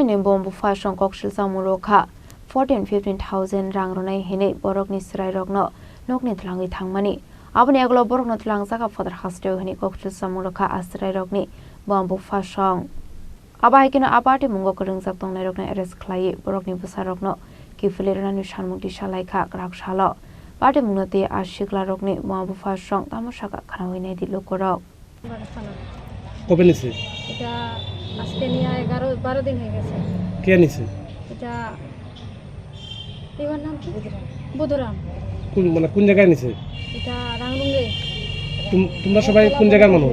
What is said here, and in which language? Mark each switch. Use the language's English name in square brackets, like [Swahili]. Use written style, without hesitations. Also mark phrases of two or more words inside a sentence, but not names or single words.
[Kok Borok] ni Bupha song Koksilsamung rokha 14-15,000 rangrunai hine bororok ni sirai rokno Nokni Twlangwi thangmani Abani aglo bororok Twlangjaga Phatar Hasteo hine Koksilsamung rokha asrai rokni Bupha song Abahikino patimung kringjak tongnai rokno arrest khlai bororokni busa rokno kifilirani Samung ti khlaikha grak salo patimung te Sikla rokni Bupha song tamosaka khanaoinai di lokorok [Bangla] কবে নিছে এটা আজকে নিয়ে 11-12 দিন হয়ে গেছে কে নিছে এটা এর নাম কি বুধুরাম কোন জায়গায় নিছে এটা রাংরুঙ্গে তোমরা সবাই কোন জায়গার মানুষ